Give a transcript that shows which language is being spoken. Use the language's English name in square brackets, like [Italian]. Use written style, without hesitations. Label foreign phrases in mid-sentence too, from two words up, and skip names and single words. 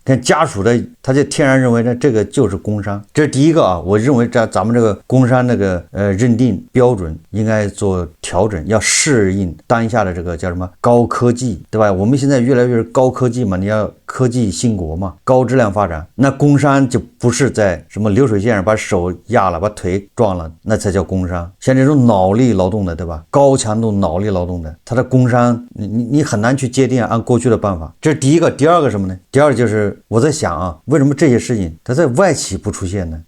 [Chinese] 跟家屬的他就天然認為這個就是工傷，這是第一個我認為咱們這個工傷那個認定標準應該做調整，要適應當下的這個叫什麼高科技，對吧？我們現在越來越高科技嘛，你要科技興國嘛，高質量發展，那工傷就不是在什麼流水線上把手壓了，把腿撞了，那才叫工傷。像這種腦力勞動的，對吧？高強度腦力勞動的，它的工傷你很難去界定按過去的辦法。這是第一個。第二個什麼呢？第二個就是我在想為什麼這些事情它在外企不出現呢？